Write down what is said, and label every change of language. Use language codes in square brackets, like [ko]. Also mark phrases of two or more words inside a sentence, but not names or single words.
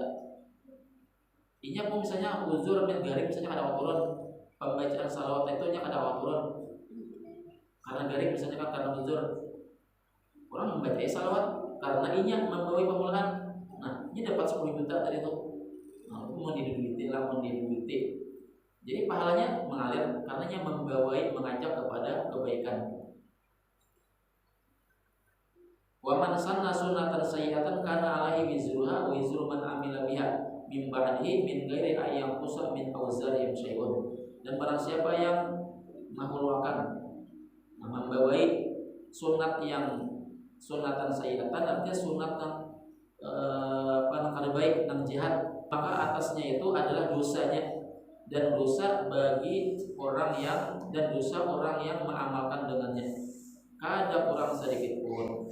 [bjn] Inya pun misalnya uzur min garing, misalnya ada wakturon pembacaan salawat itu nya kada wakturon karena garing, misalnya kan karena uzur orang membaca salawat karena inya membawa pemulaan, nah ini dapat 10 juta tadi itu. Nah, itu mau diduiti. [id] Jadi pahalanya mengalir karena nya mengajak kepada kebaikan. [ar] ومن سن سنة سيئة كان عليه وزرها ووزر من عمل بها من بعده من غير أن ينقص من أوزارهم شيء. [id] Dan barang siapa yang mengeluarkan, membawai [ar] سنة سيئة, [id] artinya sunat yang kada baik, nang jihad, maka atasnya itu adalah dosanya dan dosa bagi orang yang mengamalkan dengannya, kada kurang sedikit pun.